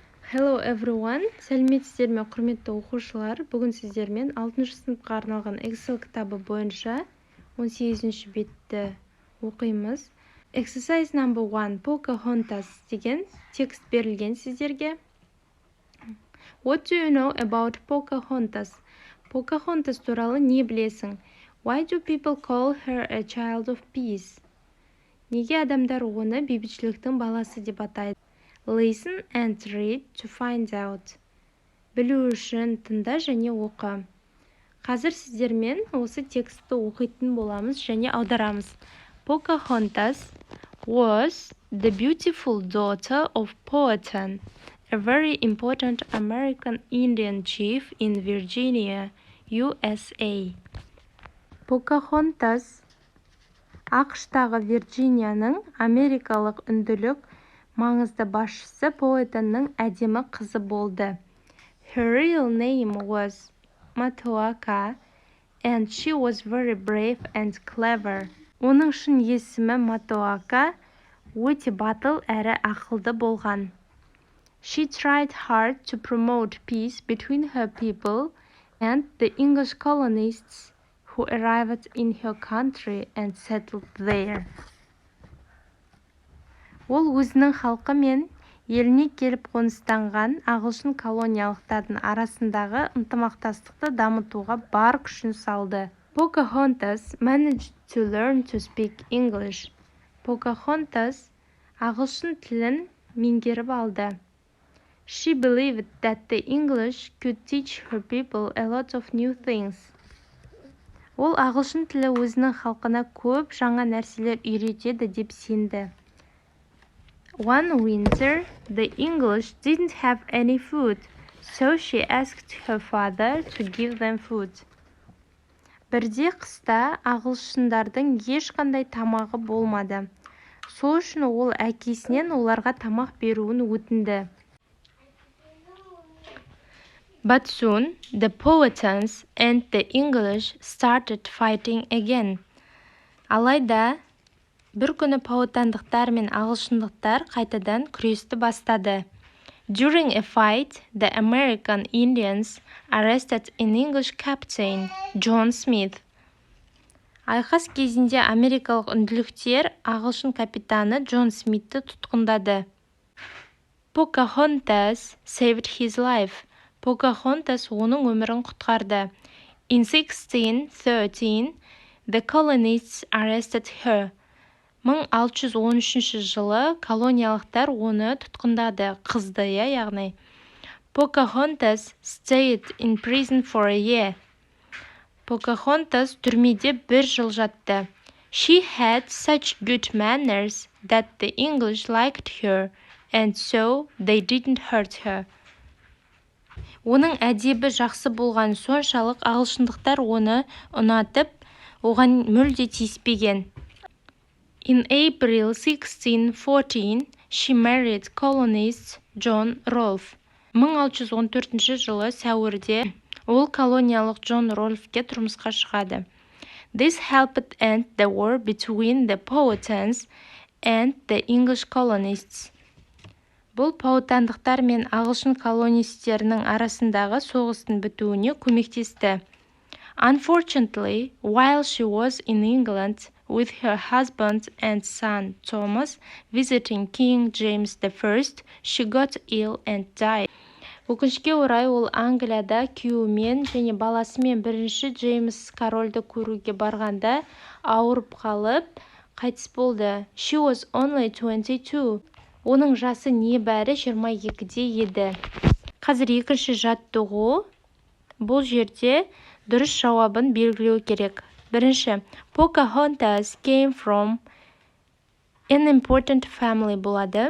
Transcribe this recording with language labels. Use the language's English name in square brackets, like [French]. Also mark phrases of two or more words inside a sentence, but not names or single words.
[English] Hello everyone, [Kazakh] сәлеметсіздер ме құрметті оқушылар. Бүгін сіздермен 6 сыныпқа арналған Excel кітабы бойынша 18 бетті оқимыз. [English] Exercise number [Kazakh] 1, Pocahontas деген текст берілген сіздерге. [English] What do you know about Pocahontas? [Kazakh] Pocahontas туралы не білесің? [English] Why do people call her a child of peace? [Kazakh] Неге адамдар оны бейбітшіліктің баласы деп атайды? [English] Listen and read to find out. [Kazakh] Білу үшін тыңда және оқы. Қазір сіздермен осы текстті оқитын боламыз және аударамыз. [English] Pocahontas was the beautiful daughter of Powhatan, a very important American Indian chief in Virginia, USA. [Kazakh] Pocahontas ақштағы Вирджинияның америкалық үнділік маңызды басшысы Powhatanның әдемі қызы болды. [English] Her real name was Matoaka, and she was very brave and clever. [Kazakh] Оның шын есімі Matoaka, өте батыл әрі ақылды болған. [English] She tried hard to promote peace between her people and the English colonists who arrived in her country and settled there. [Kazakh] Ол өзінің халқы мен еліне келіп қоныстанған ағылшын колониялықтардың арасындағы ынтымақтастықты дамытуға бар күшін салды. [English] Pocahontas managed to learn to speak English. [Kazakh] Pocahontas ағылшын тілін меңгеріп алды. [English] She believed that the English could teach her people a lot of new things. [Kazakh] Ол ағылшын тілі өзінің халқына көп жаңа нәрселер үйретеді деп сенді. [English] One winter, the English didn't have any food, so she asked her father to give them food. [Kazakh] Бірде қыста ағылшындардың ешқандай тамағы болмады. Сол үшін ол әкесінен оларға тамақ беруін өтінді. [English] But soon, the Powhatans and the English started fighting again. [Kazakh] Алайда, бір күні пауатандықтар мен ағылшындықтар қайтадан күресті бастады. [English] During a fight, the American Indians arrested an English captain, John Smith. [Kazakh] Айқас кезінде америкалық үнділіктер ағылшын капитаны Джон Смитті тұтқындады. [English] Pocahontas saved his life. [Kazakh] Pocahontas оның өмірін құтқарды. [English] In 1613, the colonists arrested her. [Kazakh] 1613 жылы колониялықтар оны тұтқындады, қызды, яғни. [English] Pocahontas stayed in prison for a year. [Kazakh] Pocahontas түрмеде 1 жыл жатты. [English] She had such good manners that the English liked her, and so they didn't hurt her. [Kazakh] Оның әдебі жақсы болған соншалық ағылшындықтар оны ұнатып, оған мүлде тиіспеген. [English] In April 1614, she married colonist John Rolfe. [Kazakh] 1614 жылы сәуірде ол колониялық Джон Рольфке тұрмысқа шығады. [English] This helped end the war between the Powhatans and the English colonists. [Kazakh] Бұл пауатандықтар мен ағылшын колонистерінің арасындағы соғыстың бітуіне көмектесті. [English] Unfortunately, while she was in England with her husband and son Thomas visiting King James I, she got ill and died. [Kazakh] Өкінішке орай ол Англияда күйеуімен және баласымен бірінші Джеймс корольді көруге барғанда ауырып қалып, қайтыс болды. [English] She was only 22. [Kazakh] Оның жасы небәрі 22-де еді. Қазір екінші жаттығу. Бұл жерде дұрыс жауабын белгілеу керек. [English] Бірінші, Pocahontas came from an important family болады.